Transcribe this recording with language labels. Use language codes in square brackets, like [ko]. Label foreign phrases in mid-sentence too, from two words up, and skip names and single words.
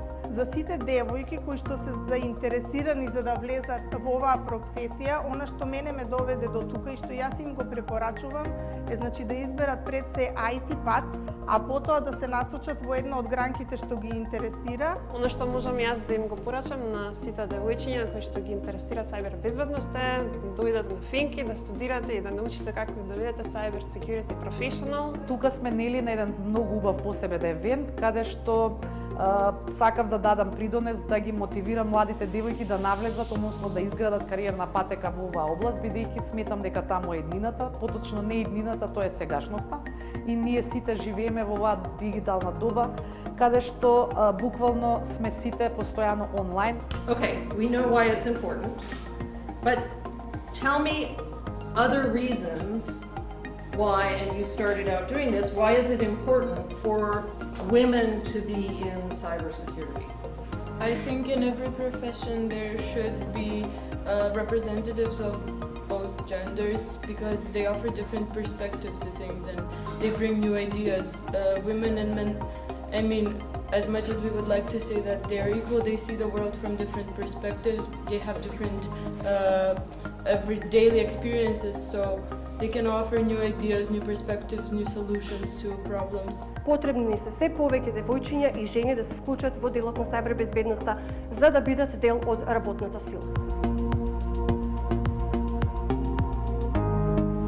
[mk] За сите девојки кои што се заинтересирани за да влезат во оваа професија, она што мене ме доведе до тука и што јас им го препорачувам е значи да изберат пред се IT пат, а потоа да се насочат во една од гранките што ги интересира. Оно што можам јас да им го порачам на сите девојчиња кои што ги интересира cyber безбедност е дојдат на Финки, да студирате и да научите како да бидете [en] cyber security professional. [mk] Тука сме нели на еден многу убав посебен евент, каде што сакав да дадам придонес да ги мотивирам младите девојки да навлезат, односно да изградат кариерна патека во оваа област, бидејќи сметам дека таму е иднината, поточно не иднината, тоа е сегашноста. И ние сите живееме во оваа дигитална доба, каде што буквално сме сите постојано онлайн. [en] Okay, we know why it's important, but tell me other reasons why, and you started out doing this, why is it important for women to be in cybersecurity? I think in every profession there should be representatives of both genders because they offer different perspectives to things and they bring new ideas. Women and men, I mean, as much as we would like to say that they are equal, they see the world from different perspectives. They have different daily experiences, so they can offer new ideas, new perspectives, new solutions to problems. [mk] Потребни ни се се повеќе девојчиња и жени да се вклучат во делот на cyber безбедноста за да бидат дел од работната сила.